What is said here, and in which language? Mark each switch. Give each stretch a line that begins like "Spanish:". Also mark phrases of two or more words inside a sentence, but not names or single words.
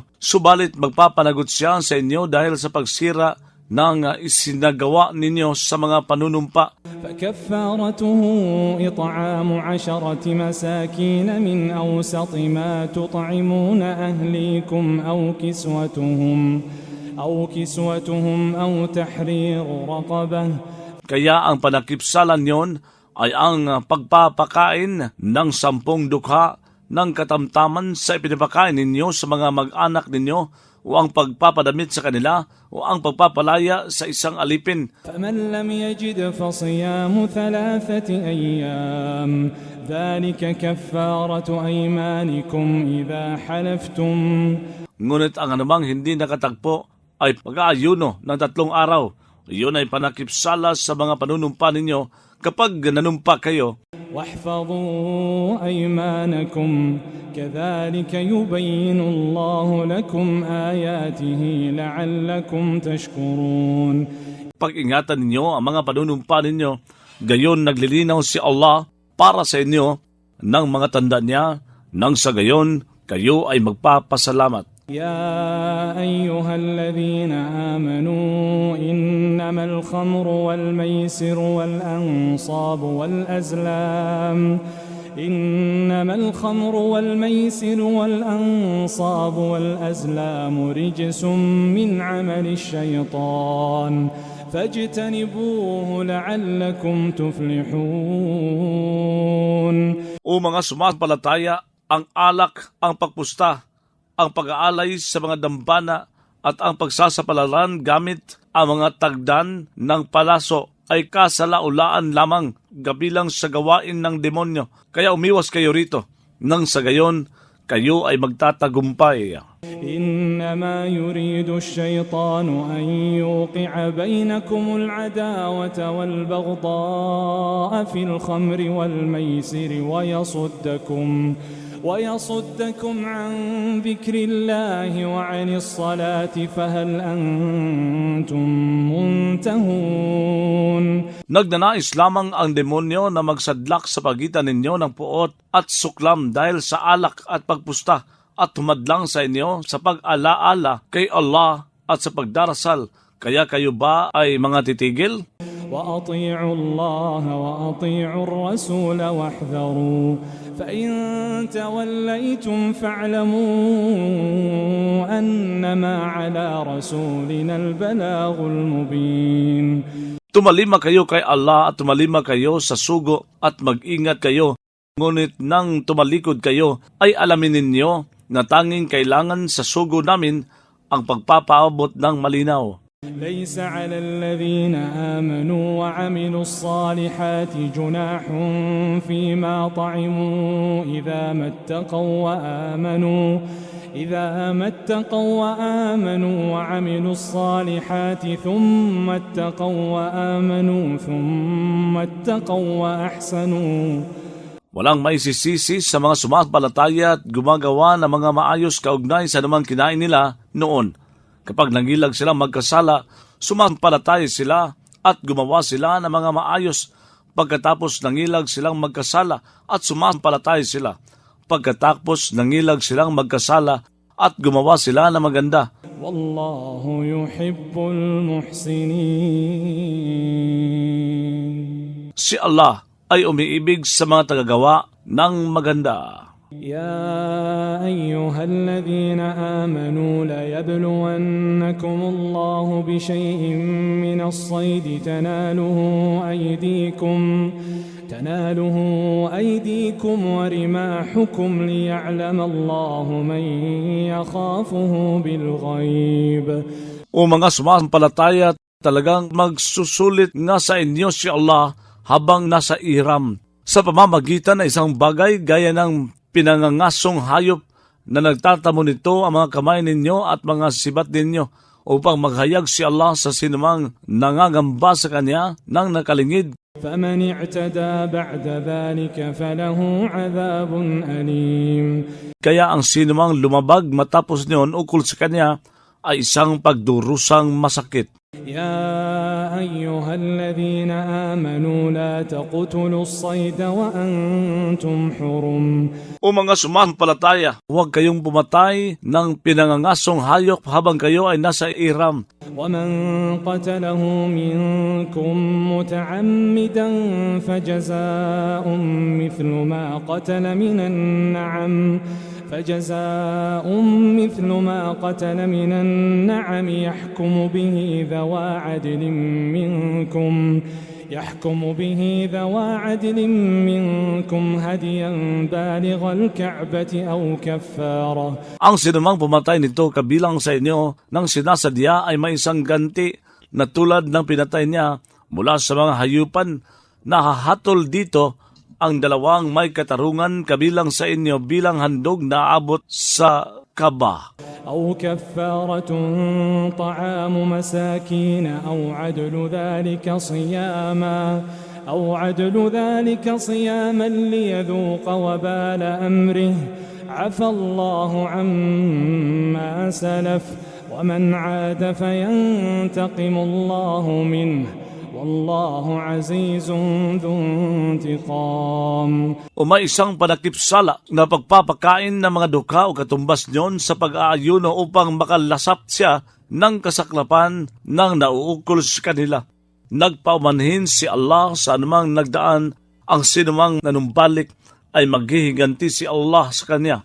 Filipino: Subalit magpapanagot siya sa inyo dahil sa pagsira ng isinagawa ninyo sa mga panunumpa.
Arabic: فكفارته إطعام 10 مساكين من أوسط ما تطعمون أهليكم أو كسوتهم أو تحرير رقبة.
Filipino: Kaya ang panakipsalan yon ay ang pagpapakain ng 10 dukha ng katamtaman sa ipinapakain ninyo sa mga mag-anak ninyo o ang pagpapadamit sa kanila o ang pagpapalaya sa isang alipin.
Arabic: فمن لم يجد فصيام 3 أيام ذلك كفارة أيمانكم إذا حلفتم.
Filipino: Ngunit ang anumang hindi nakatagpo ay pag-aayuno ng 3 araw. Iyon ay panakipsala sa mga panunumpa ninyo kapag nanumpa kayo.
Arabic: واحفظوا أيمانكم كذلك يبين الله لكم آياته لعلكم تشكرون.
Filipino: Pag-ingatan ninyo ang mga panunumpa ninyo, gayon naglilinaw si Allah para sa inyo ng mga tanda niya, nang sa gayon kayo ay magpapasalamat.
Arabic: يا أيها الذين آمنوا إنما الخمر والميسر والأنصاب والأزلام إنما الخمر والميسر والأنصاب والأزلام رجس من عمل الشيطان فاجتنبوه لعلكم تفلحون.
Filipino: O mga sumasampalataya, ang alak, ang pagpusta, ang pag-aalay sa mga dambana at ang pagsasapalaran gamit ang mga tagdan ng palaso ay kasalaulaan lamang gabilang sa gawain ng demonyo. Kaya umiwas kayo rito, nang sa gayon kayo ay magtatagumpay.
Arabic: إنما يريد الشيطان أن يوقع بينكم العداوة والبغضاء في الخمر والميسر ويصدكم عن ذكر الله وعن الصلاة فهل أنتم منتهون.
Filipino: Nagnanais lamang ang demonyo na magsadlak sa pagitan ninyo ng puot at suklam dahil sa alak at pagpusta at humadlang sa inyo sa pag-alaala kay Allah at sa pagdarasal. Kaya kayo ba ay mga titigil?
Arabic: وأطيعوا الله وأطيعوا الرسول واحذروا فإن توليتم فاعلموا أنما على رسولنا البلاغ المبين.
Filipino: Tumalima kayo kay Allah at tumalima kayo sa sugo at mag-ingat kayo. Ngunit nang tumalikod kayo ay alamin ninyo na tanging kailangan sa sugo namin ang pagpapaabot ng malinaw.
Arabic: ليس على الذين آمنوا وعملوا الصالحات جناح فيما طعموا إذا ما اتقوا وآمنوا وعملوا الصالحات ثم اتقوا وأحسنوا.
Filipino: Walang may sisisi sa mga sumasampalataya at gumagawa ng mga maayos kaugnay sa namang kinain nila noon. Kapag nangilag silang magkasala, sumampalataya sila at gumawa sila ng mga maayos. Pagkatapos nangilag silang magkasala at sumampalataya sila. Pagkatapos nangilag silang magkasala at gumawa sila ng maganda.
Arabic: والله يحب المحسنين.
Filipino: Si Allah ay umiibig sa mga tagagawa ng maganda.
Arabic: يا أيها الذين آمنوا ليبلونكم الله بشيء من الصيد تناله أيديكم ورماحكم ليعلم الله من يخافه بالغيب.
Filipino: O mga sumasampalataya, talagang magsusulit nga sa inyo si Allah habang nasa ihram sa pamamagitan ng isang bagay gaya ng pinangangasong hayop na nagtatamo nito ang mga kamay ninyo at mga sibat ninyo upang maghayag si Allah sa sinumang nangangamba sa Kanya ng nakalingid.
Arabic: فَمَنِ اعْتَدَى بَعْدَ ذَلِكَ فَلَهُ عَذَابٌ أَلِيمٌ.
Filipino: Kaya ang sinumang lumabag matapos niyon ukol sa Kanya ay isang pagdurusang masakit.
Arabic: يا أيها الذين آمنوا لا تقتلوا الصيد وأنتم حرم.
Filipino: O mga sumasampalataya, huwag kayong pumatay ng pinangangasong hayop habang kayo ay nasa ihram.
Arabic: ومن قتله منكم متعمدا فجزاء مثل ما قتل من النعم يحكم به ذوى عدل منكم يحكم به ذوى عدل منكم هديا بالغ الكعبة أو كفارة.
Filipino: Ang sinumang pumatay nito kabilang sa inyo nang sinasadya ay may isang ganti na tulad ng pinatay niya mula sa mga hayupan na hahatol dito ang dalawang may katarungan kabilang sa inyo bilang handog na abot sa kaba.
Arabic: أو كفارة طعام مساكين أو عدل ذلك صياما ليذوق وبال أمره عفى الله عما سلف ومن عاد فينتقم الله منه والله عزيز ذو انتقام.
Filipino: O may isang panakipsala na pagpapakain ng mga dukha o katumbas niyon sa pag-aayuno upang makalasap siya ng kasaklapan ng nauukol sa kanila. Nagpaumanhin si Allah sa anumang nagdaan, ang sinumang nanumbalik ay maghihiganti si Allah sa kanya.